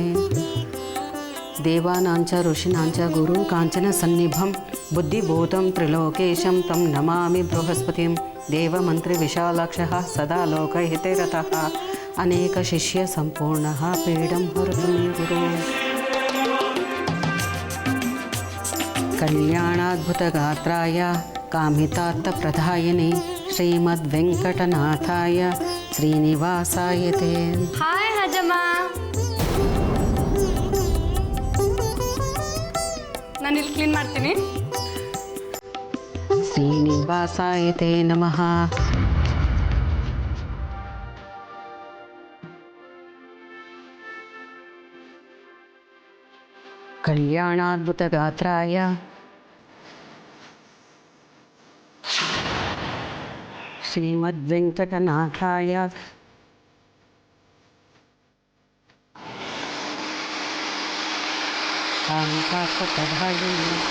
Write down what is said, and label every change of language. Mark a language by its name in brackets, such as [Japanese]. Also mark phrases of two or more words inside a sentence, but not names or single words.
[Sanskrit] देवानां च ऋषीणां च गुरुं काञ्चनसन्निभं बुद्धिबोधं त्रिलोकेशं तं नमामि बृहस्पतिं देवमन्त्रिविशालाक्षः सदा लोकहिते रतः अनेकशिष्यसम्पूर्णः पीडं हरतु मे गुरो कल्याणाद्भुतगात्राय कामितार्थप्रदायिने श्रीमद्वेङ्कटनाथाय श्रीनिवासाय ते [Kannada] हाय हजಮ್ಮ ನಾನು ಇಲ್ಲಿ ಕ್ಲೀನ್ ಮಾಡ್ತೀನಿ [Sanskrit] श्रीनिवासाय ते नमः कल्याणाद्भुतगात्राय श्रीमद्वेङ्कटनाथाय कामितार्थप्रदायिने